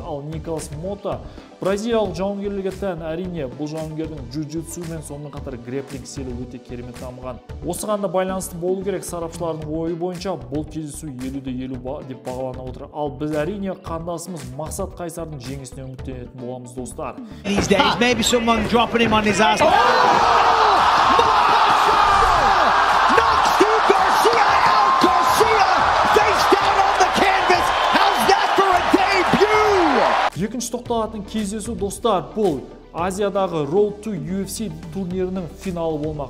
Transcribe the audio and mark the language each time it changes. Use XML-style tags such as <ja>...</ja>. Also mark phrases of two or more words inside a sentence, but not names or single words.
<kk>Ал Николас Мотта бразилиялық жауынгерлерге тән, әрине бұл жауынгердің джиу-джитсу мен сонымен қатар грэпплинг стилі өте керемет дамыған. Осыған да байланысты болу керек, сарапшылардың ойы бойынша бұл кездесу 50-50 деп бағаланып отыр. Ал біз әрине қандасымыз Мақсат Қайсардың жеңісіне үміттенетін боламыз достар.</kk> <en>These days maybe someone dropping him on his ass.</en> <kk>Екінші тоқталатын кездесу достар, бұл Азиядағы Road to UFC турнирінің финалы болмақ.</kk>